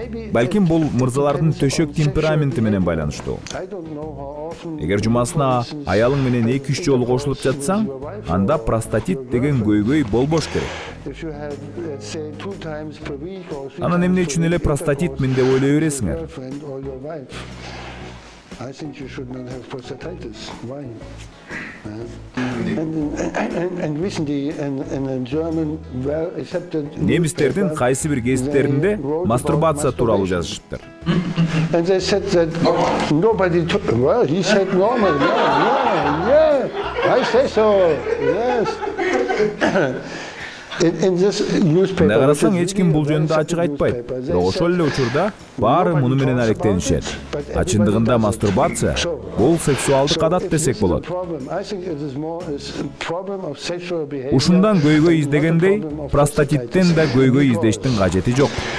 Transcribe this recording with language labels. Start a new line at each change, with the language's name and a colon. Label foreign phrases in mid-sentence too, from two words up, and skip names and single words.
Kyrgyz: Балким бул мырзалардын төшөк темпераменти менен байланыштуу. Эгер жумасына аялың менен 2-3 жолу кошулуп жатсаң, анда простатит деген көйгөй болбош керек. Анан эмне үчүн эле простатит мен деп ойлой бересиңер?
English: I think you should not have prostatitis. Why? And recently in German well accepted
Kyrgyz: Немистердин кайсы бир гезиттеринде мастурбация тууралуу жазышыптыр.
English: And they said that nobody well he said normal. Yeah. I say so. Yes.
Kyrgyz: Мында карасаң эч ким бул жөнүндө ачык айтпайт. Бирок ошол эле учурда баары муну менен алектенишет. Чындыгында мастурбация бул сексуалдык адат десек болот. Ушундан көйгөй издегендей, простатиттен да көйгөй издештин кажети жок.